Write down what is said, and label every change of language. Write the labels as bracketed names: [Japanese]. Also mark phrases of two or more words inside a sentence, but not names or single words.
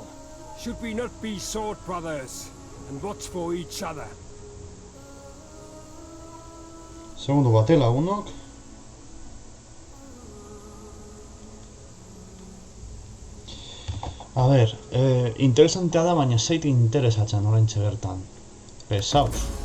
[English] Should we not be sword brothers and watch for each other? [Basque] Segundo bate lagunok. A ber, interesantea da, baina zait interesatzen oraintxe bertan. Pesaus.